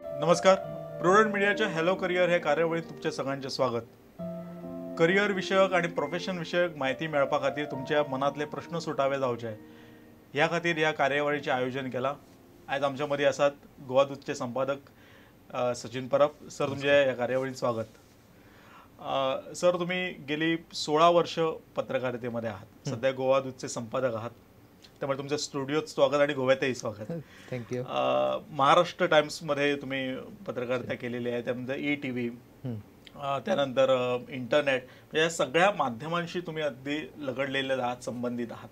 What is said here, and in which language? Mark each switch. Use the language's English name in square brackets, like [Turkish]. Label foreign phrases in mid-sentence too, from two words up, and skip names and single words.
[Konkani] नमस्कार. प्रुडंट मीडियाच्या हॅलो करिअर ह्या कार्यावळीत तुमच्या सगळ्यांचे स्वागत. करिअर विषयक आणि प्रोफेशन विषयक माहिती मेळपा खातीर तुमच्या मनातले प्रश्न सुटावे जावचे ह्या खातीर ह्या कार्यावळीचे आयोजन केला. आज आमच्या मध्ये आसात गोवा दूतचे संपादक सचिन परब सर. तुमचे ह्या कार्यावळीत स्वागत. [Marathi] सर, तुम्ही गेली 16 वर्ष पत्रकारितेमध्ये आहात. सध्या गोवा दूतचे संपादक आहात, त्यामुळे तुमच्या स्टुडिओत स्वागत आणि गोव्यातही स्वागत. थँक्यू. महाराष्ट्र टाइम्समध्ये तुम्ही पत्रकारिता केलेली आहे, त्यानंतर ETV, त्यानंतर इंटरनेट, या सगळ्या माध्यमांशी तुम्ही अगदी लगडलेले आहात, संबंधित आहात.